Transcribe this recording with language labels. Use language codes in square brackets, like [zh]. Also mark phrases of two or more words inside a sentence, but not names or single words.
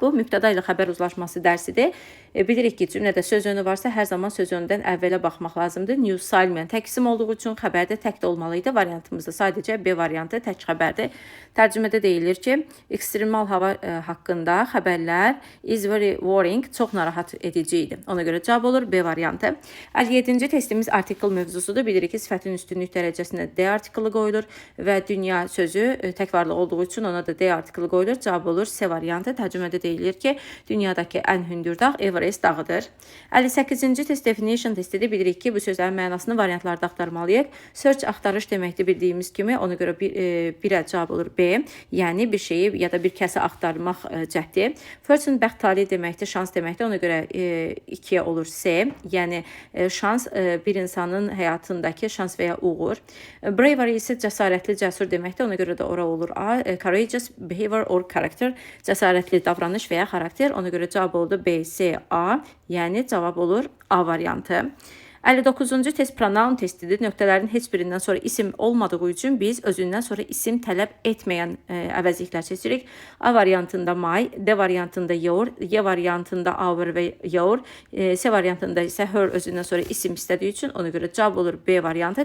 [az] Bu mübtəda ilə xəbər uzlaşması dərsidir. Bilirik ki, cümlədə söz önü varsa hər zaman söz önündən əvvələ baxmaq lazımdır. News Salman tək isim olduğu üçün xəbərdə tək də olmalıydı. Variantımızda sadəcə B variantı tək xəbərdir. Tərcümədə deyilir ki, ekstremal hava haqqında xəbərlər [en] is very worrying, [az] çox narahat edici idi. Ona görə cavab olur B variantı. 57-ci testimiz artikel mövzusudur. Bilirik ki, sifətin üstünlük dərəcəsində D artiklı qoyulur və dünya sözü tək varlı olduğu üçün ona da D artiklı qoyulur. Cavab olur C variantı. Tərcümədə deyilir ki, dünyadakı ən hündür dağ Everest dağıdır. 58-ci test definition testidir. Bilirik ki, bu sözlərin mənasını variantlarda axtarmalıyıq. Search axtarış deməkdir bildiyimiz kimi. Ona görə birə cavab olur B. Yəni bir şeyi ya da bir kəsi axtarmaq cəhdi. Fortune bəxt tali deməkdir, şans deməkdir. Ona görə 2-yə olur C. Yəni şans bir insanın həyatındakı şans və ya uğur. Bravery isə cəsarətli, cəsur deməkdir. Ona görə də ora olur A. [en] Courageous behavior or character, [az] cəsarətli davranış və ya xarakter. Ona görə cavab oldu B, C, A. Yəni cavab olur A variantı. 59-cu test pronoun testidir. Nöqtələrin heç birindən sonra isim olmadığı üçün biz özündən sonra isim tələb etməyən əvəzliklər seçirik. A variantında my, D variantında your, Y variantında our və your, C variantında isə her özündən sonra isim istədiyi üçün ona görə cavab olur B variantı.